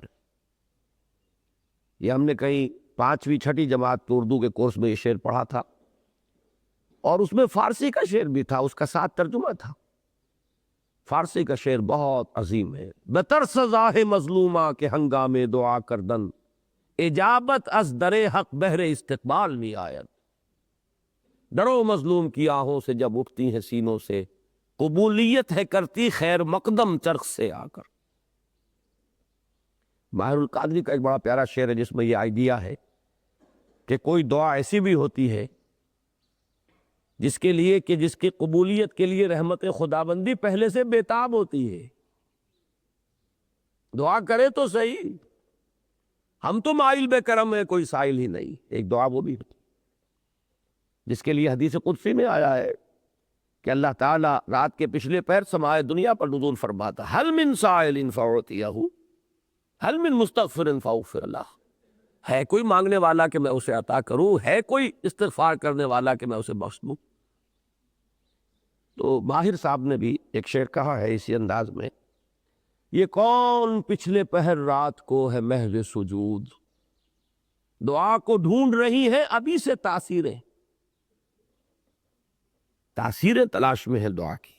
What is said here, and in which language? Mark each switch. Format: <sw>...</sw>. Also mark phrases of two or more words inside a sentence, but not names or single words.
<ur>یہ ہم نے کہیں 5ویں 6ٹھی جماعت کے اردو کے کورس میں یہ شعر پڑھا تھا، اور اس میں فارسی کا شعر بھی تھا، اس کا ساتھ ترجمہ تھا۔ فارسی کا شعر بہت عظیم ہے۔</ur> <fa>بترس زاہ مظلومہ کے ہنگامے دعا کردن، اجابت از در حق بہر استقبال می آید۔</fa> <ur>ڈرو مظلوم کی آہوں سے جب اٹھتی ہیں سینوں سے، قبولیت ہے کرتی خیر مقدم چرخ سے آ کر۔ ماہر القادری کا ایک بڑا پیارا شعر ہے جس میں یہ آئیڈیا ہے کہ کوئی دعا ایسی بھی ہوتی ہے جس کے لیے کہ جس کی قبولیت کے لیے رحمت خداوندی پہلے سے بےتاب ہوتی ہے۔ دعا کرے تو صحیح، ہم تو مائل بے کرم ہے، کوئی سائل ہی نہیں۔ ایک دعا وہ بھی ہوتی جس کے لیے حدیث قدسی میں آیا ہے کہ اللہ تعالیٰ رات کے پچھلے پہر سمائے دنیا پر نزول فرماتا،</ur> <ar>حل من سائل فاعطیہ، حل من مستغفر فاغفر لہ،</ar> <ur>ہے کوئی مانگنے والا کہ میں اسے عطا کروں، ہے کوئی استغفار کرنے والا کہ میں اسے بخش دوں۔ تو ماہر صاحب نے بھی ایک شعر کہا ہے اسی انداز میں، یہ کون پچھلے پہر رات کو ہے محض سجود، دعا کو ڈھونڈ رہی ہے ابھی سے تاثیریں، تاثیریں تلاش میں ہے دعا کی۔</ur>